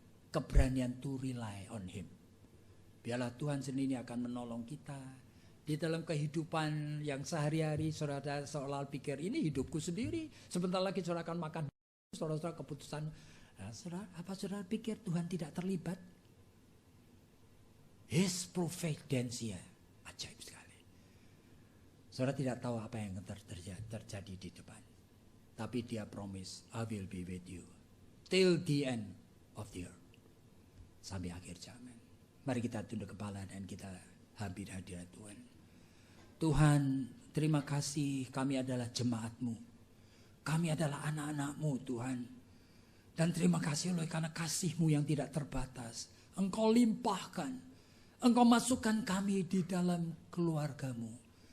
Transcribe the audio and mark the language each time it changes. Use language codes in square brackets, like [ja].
[en] Keberanian to rely on him. [id] Biarlah Tuhan sendiri akan menolong kita. Di dalam kehidupan yang sehari-hari saudara seolah pikir ini hidupku sendiri. Sebentar lagi saudara akan makan. Saudara keputusan. Nah, apa saudara pikir Tuhan tidak terlibat? His providentia. Ajaib sekali. Saudara tidak tahu apa yang terjadi di depan. Tapi dia promise, [en] I will be with you. Till the end of the earth. [id] Sampai akhir zaman. Mari kita tunduk kepala dan kita hampir hadirat Tuhan. Tuhan, terima kasih kami adalah jemaat-Mu. Kami adalah anak-anak-Mu Tuhan. Dan terima kasih oleh karena kasih-Mu yang tidak terbatas. Engkau limpahkan. Engkau masukkan kami di dalam keluarga-Mu.